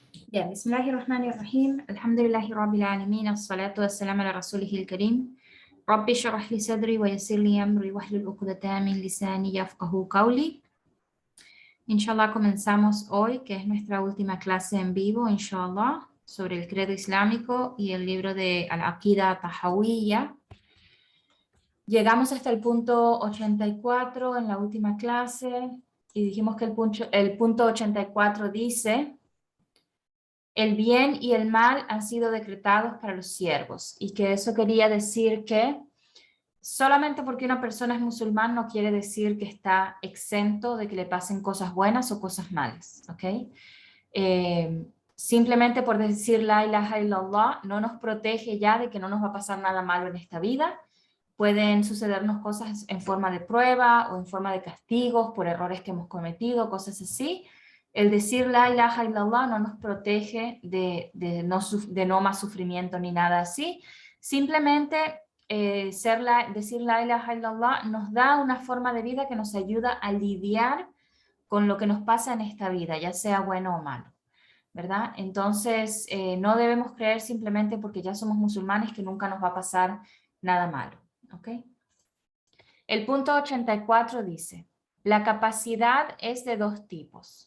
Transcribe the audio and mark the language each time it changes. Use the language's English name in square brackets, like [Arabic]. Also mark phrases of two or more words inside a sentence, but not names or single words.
[Spanish] Ya, [Arabic] بسم الله الرحمن الرحيم. الحمد لله رب العالمين. الصلاة والسلام على رسوله الكريم. رب اشرح لي صدري ويسر لي أمري واحلل عقدة من لساني يفقهوا قولي. [Spanish] Inshallah comenzamos hoy, que es nuestra última clase en vivo, inshallah, sobre el credo islámico y el libro de Al-Aqida Tahawiyya. Llegamos hasta el punto 84 en la última clase y dijimos que el punto 84 dice: el bien y el mal han sido decretados para los siervos, y que eso quería decir que solamente porque una persona es musulmán no quiere decir que está exento de que le pasen cosas buenas o cosas malas, ¿ok? Simplemente por decir [Arabic] لا إله إلا الله [Spanish] no nos protege ya de que no nos va a pasar nada malo en esta vida. Pueden sucedernos cosas en forma de prueba o en forma de castigos por errores que hemos cometido, cosas así. El decir [Arabic] لا إله إلا الله [Spanish] no nos protege de no más sufrimiento ni nada así. Simplemente decir [Arabic] لا إله إلا الله [Spanish] nos da una forma de vida que nos ayuda a lidiar con lo que nos pasa en esta vida, ya sea bueno o malo, ¿verdad? Entonces no debemos creer simplemente porque ya somos musulmanes que nunca nos va a pasar nada malo, ¿ok? El punto 84 dice: la capacidad es de dos tipos.